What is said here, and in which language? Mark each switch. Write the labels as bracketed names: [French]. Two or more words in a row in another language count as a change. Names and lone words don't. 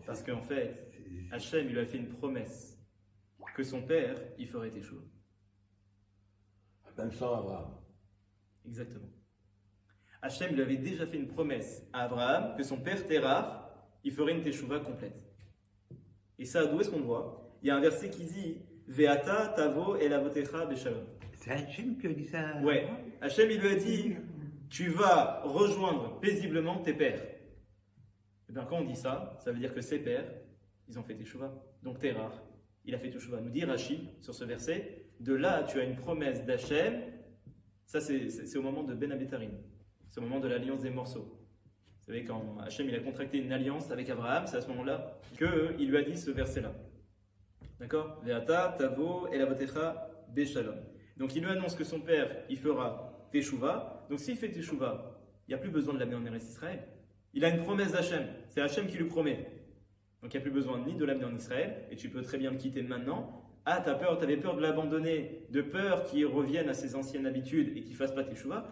[French] Parce qu'en fait, Hachem, il lui a fait une promesse que son père, il ferait teshuva. Même sans Abraham. Exactement. Hachem lui avait déjà fait une promesse à Abraham que son père Terah, il ferait une teshuva complète. Et ça, d'où est-ce qu'on voit? Il y a un verset qui dit [Hebrew] ואתה תבוא אל אבותיך בשלום. [French] C'est Hachem qui a dit ça. Ouais, Hachem, il lui a dit tu vas rejoindre paisiblement tes pères. Et bien, quand on dit ça, ça veut dire que ses pères, ils ont fait teshuva. Donc Terah, il a fait teshuva. Nous dit Rashi sur ce verset, de là, tu as une promesse d'Hachem. Ça, c'est au moment de [Hebrew] בין הבתרים. [French] C'est au moment de l'alliance des morceaux. Vous savez, quand Hachem il a contracté une alliance avec Abraham, c'est à ce moment-là qu'il lui a dit ce verset-là. D'accord? [Hebrew] ואתה תבוא אל אבותיך בשלום. [French] Donc il lui annonce que son père, il fera teshuva. Donc s'il fait teshuva, il n'y a plus besoin de l'amener en Eretz Israël. Il a une promesse d'Hachem. C'est Hachem qui lui promet. Donc il n'y a plus besoin ni de l'amener en Israël, et tu peux très bien le quitter maintenant. Ah, t'avais peur de l'abandonner, de peur qu'il revienne à ses anciennes habitudes et qu'il ne fasse pas teshuva.